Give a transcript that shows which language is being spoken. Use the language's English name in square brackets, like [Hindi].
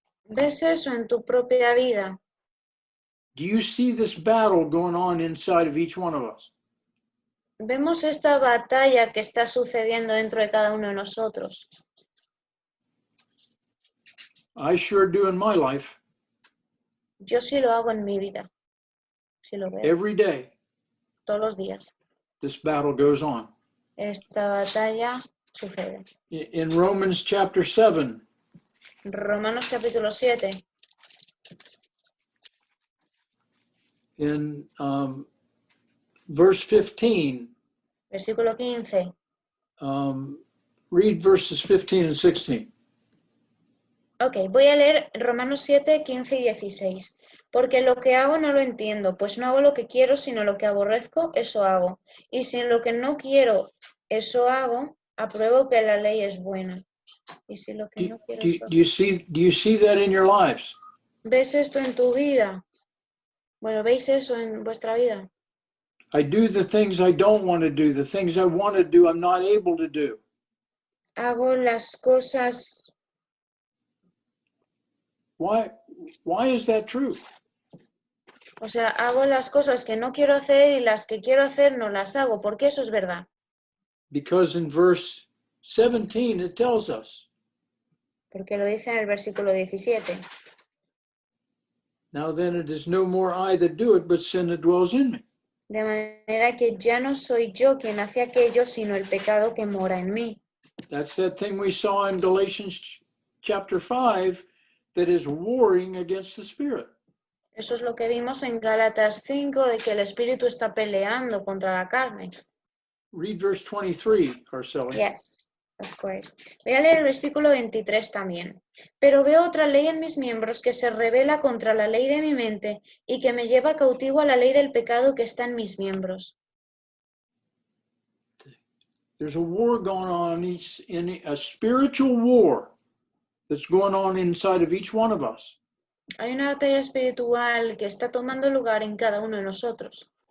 [Spanish] ¿Ves eso en tu propia vida? [English] Do you see this battle going on inside of each one of us? [Spanish] Vemos esta batalla que está sucediendo dentro de cada uno de nosotros. [English] I sure do in my life. [Spanish] Yo sí lo hago en mi vida. Sí lo veo. [English] Every day, [Spanish] Todos los días. [English] this battle goes on. [Spanish] Esta batalla sucede. [English] In Romans chapter 7, [Spanish] Romanos capítulo 7, [English] in verse 15, [Spanish] versículo 15. [English] read verses 15 and 16. [Spanish] Ok, voy a leer Romanos 7, 15 y 16. Porque lo que hago no lo entiendo, pues no hago lo que quiero, sino lo que aborrezco, eso hago. Y si lo que no quiero, eso hago, apruebo que la ley es buena. Y si lo que no quiero, eso [English] Do you see that in your lives? [Spanish] ¿Ves esto en tu vida? Bueno, ¿veis eso en vuestra vida? [English] I do the things I don't want to do. The things I want to do, I'm not able to do. [Spanish] Hago las cosas. [English] Why is that true? [Spanish] O sea, hago las cosas que no quiero hacer y las que quiero hacer no las hago. ¿Por qué eso es verdad? [English] Because in verse 17 it tells us, [Spanish] Porque lo dice en el versículo 17. [English] now then it is no more I that do it, but sin that dwells in me. [Spanish] De manera que ya no soy yo quien hace aquello, sino el pecado que mora en mí. [English] That's that thing we saw in Galatians chapter 5 that is warring against the Spirit. [Spanish] Eso es lo que vimos en Gálatas 5, de que el espíritu está peleando contra la carne. [English] Read verse 23, Arceli. Yes, of course. [Spanish] Voy a leer el versículo 23 también. Pero veo otra ley en mis miembros que se rebela contra la ley de mi mente y que me lleva cautivo a la ley del pecado que está en mis miembros. [English] There's a war going on, a spiritual war that's going on inside of each one of us. [Spanish] Hay una batalla espiritual que está tomando lugar en cada uno de nosotros.